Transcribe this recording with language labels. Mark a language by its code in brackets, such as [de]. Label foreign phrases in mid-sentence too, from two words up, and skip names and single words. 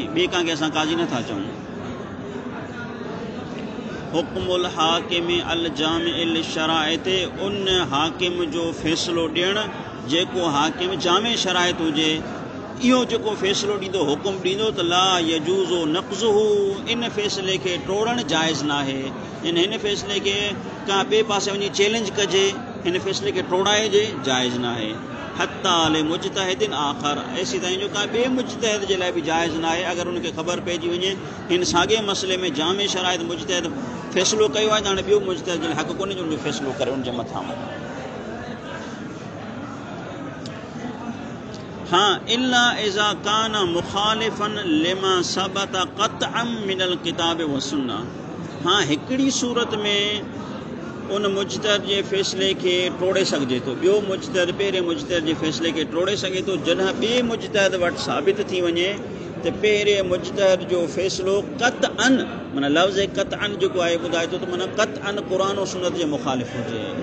[sd] ॿिए कंहिंखे असां काज़ी नथा चऊं। [ar] حكم الحاكم الجامع للشرائط, [sd] उन हाकिम जो फ़ैसिलो ॾियणु जेको हाकिम जामे शराइत हुजे। इहो जेको फ़ैसिलो ॾींदो, हुकुम ॾींदो त [ar] لا يجوز نقضه, [sd] इन फ़ैसिले खे टोड़णु जाइज़ न आहे। हिन फ़ैसिले खे का ॿिए पासे वञी चैलेंज कजे, हिन फ़ैसिले खे टोड़ाइजे, जाइज़ न आहे। [ar] حتى لمجتهد آخر, [sd] ऐसी ताईं जो का ॿिए मुजतहिद जे लाइ बि जाइज़ न आहे। अगरि उनखे ख़बर पइजी वञे हिन साॻे मसइले में जामे शराइत मुजतहिद फ़ैसिलो कयो आहे त हाणे ॿियो मुजतहिद जे लाइ हक़ कोन्हे जो उनजो फ़ैसिलो करे उनजे मथां। हाँ, [ar] إلا إذا كان مخالفا لما ثبت قطعا من الكتاب والسنة. [sd] हाँ, हिकिड़ी सूरत में उन मुजतहिद जे फ़ैसिले खे टोड़े सघिजे थो, ॿियो मुजतहिद पहिरें मुजतहिद जे फ़ैसिले खे टोड़े सघे थो। जॾहिं ॿिए मुजतहिद वटि साबित थी वञे त पहिरें मुजतहिद जो फ़ैसिलो क़त्अन, माना लफ़्ज़ क़त्अन जेको आहे ॿुधाए थो त माना क़त्अन क़ुरान और सुन्नत जे मुखालिफ़ हुजे।